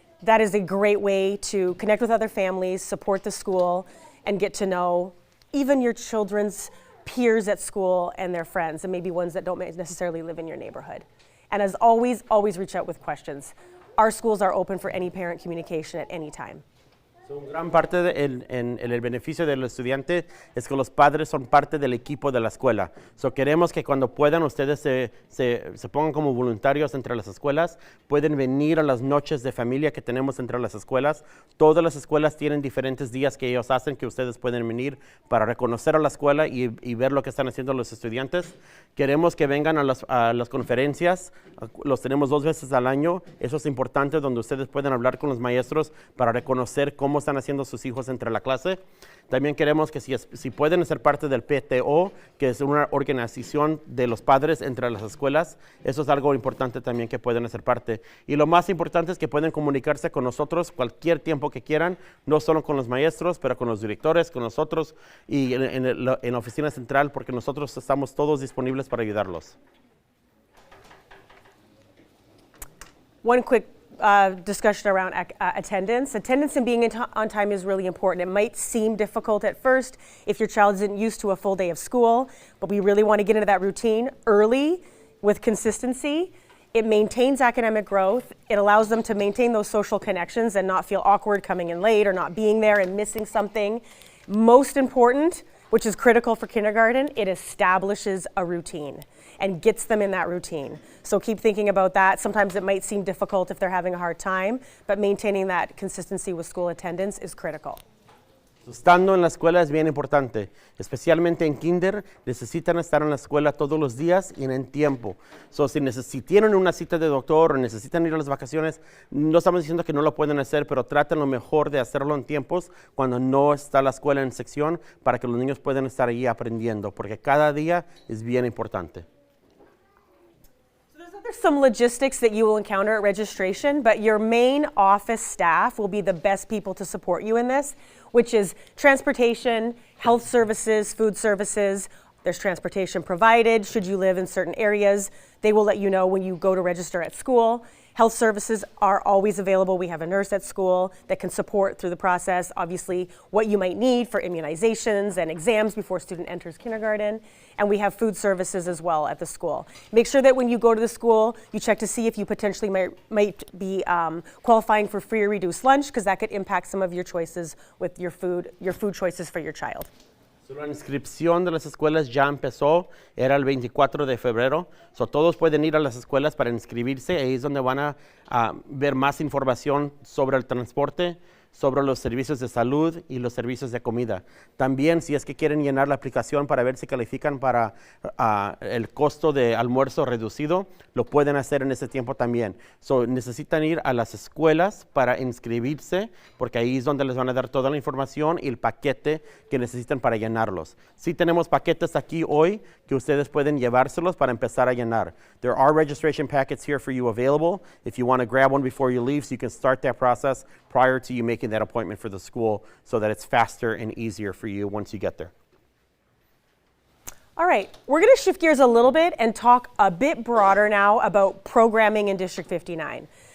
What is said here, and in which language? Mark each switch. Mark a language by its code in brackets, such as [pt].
[en] That is a great way to connect with other families, support the school, and get to know even your children's peers at school and their friends, and maybe ones that don't necessarily live in your neighborhood. And as always, always reach out with questions. Our schools are open for any parent communication at any time. [es] So, gran parte en el beneficio del estudiante es que los padres son parte del equipo de la escuela. So, queremos que cuando puedan ustedes se pongan como voluntarios entre las escuelas, pueden venir a las noches de familia que tenemos entre las escuelas. Todas las escuelas tienen diferentes días que ellos hacen que ustedes pueden venir para reconocer a la escuela y ver lo que están haciendo los estudiantes. Queremos que vengan a las conferencias, los tenemos 2 veces al año. Eso es importante, donde ustedes pueden hablar con los maestros para reconocer cómo están haciendo sus hijos entre la clase. También queremos que si pueden ser parte del PTO, que es una organización de los padres entre las escuelas, eso es algo importante también que pueden ser parte. Y lo más importante es que pueden comunicarse con nosotros cualquier tiempo que quieran, no solo con los maestros, pero con los directores, con nosotros y en la oficina central, porque nosotros estamos todos disponibles para ayudarlos. [en] One quick discussion around attendance. Attendance and being on time is really important. It might seem difficult at first if your child isn't used to a full day of school, but we really want to get into that routine early with consistency. It maintains academic growth. It allows them to maintain those social connections and not feel awkward coming in late or not being there and missing something. Most important, which is critical for kindergarten. It establishes a routine and gets them in that routine. So keep thinking about that. Sometimes it might seem difficult if they're having a hard time, but maintaining that consistency with school attendance is critical. [es] Estando en la escuela es bien importante, especialmente en kinder, necesitan estar en la escuela todos los días y en tiempo. So, si tienen una cita de doctor o necesitan ir a las vacaciones, no estamos diciendo que no lo pueden hacer, pero traten lo mejor de hacerlo en tiempos cuando no está la escuela en sección para que los niños puedan estar ahí aprendiendo, porque cada día es bien importante. [en] There's some logistics that you will encounter at registration, but your main office staff will be the best people to support you in this, which is transportation, health services, food services. There's transportation provided should you live in certain areas. They will let you know when you go to register at school. Health services are always available. We have a nurse at school that can support through the process, obviously, what you might need for immunizations and exams before a student enters kindergarten. And we have food services as well at the school. Make sure that when you go to the school, you check to see if you potentially might be qualifying for free or reduced lunch, because that could impact some of your choices with your food choices for your child. [es] So, la inscripción de las escuelas ya empezó, era el 24 de febrero. So, todos pueden ir a las escuelas para inscribirse. Ahí es donde van a ver más información sobre el transporte, sobre los servicios de salud y los servicios de comida. También, si es que quieren llenar la aplicación para ver si califican para el costo de almuerzo reducido, lo pueden hacer en ese tiempo también. So, necesitan ir a las escuelas para inscribirse, porque ahí es donde les van a dar toda la información y el paquete que necesitan para llenarlos. Sí tenemos paquetes aquí hoy que ustedes pueden llevárselos para empezar a llenar. [en] There are registration packets here for you available if you want to grab one before you leave, so you can start that process prior to you making that appointment for the school, so that it's faster and easier for you once you get there. All right, we're going to shift gears a little bit and talk a bit broader now about programming in District 59.